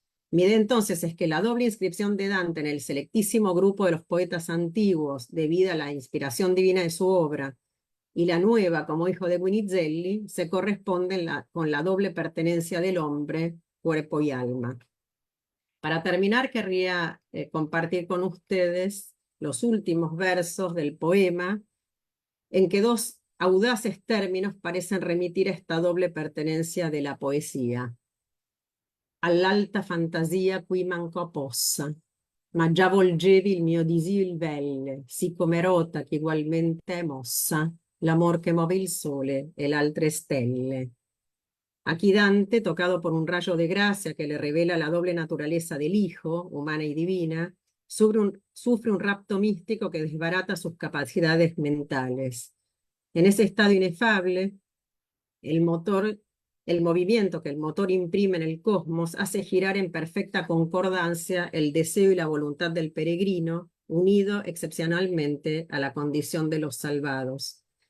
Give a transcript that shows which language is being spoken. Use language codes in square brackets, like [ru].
[es] Mi idea entonces es que la doble inscripción de Dante en el selectísimo grupo de los poetas antiguos, debido a la inspiración divina de su obra, y la nueva como hijo de Guinizelli, se corresponden con la doble pertenencia del hombre, cuerpo y alma. Para terminar, querría compartir con ustedes los últimos versos del poema, en que dos audaces términos parecen remitir a esta doble pertenencia de la poesía. [it] All'alta fantasia qui mancò possa, ma già volgevi il mio disio velle, sì come rota che ugualmente è mossa, l'amor che muove il sole e l'altre stelle. [es] Aquí Dante, tocado por un rayo de gracia que le revela la doble naturaleza del Hijo, humana y divina, sufre un rapto místico que desbarata sus capacidades mentales. En ese estado inefable, el movimiento que el motor imprime en el cosmos hace girar en perfecta concordancia el deseo y la voluntad del peregrino, unido excepcionalmente a la condición de los salvados.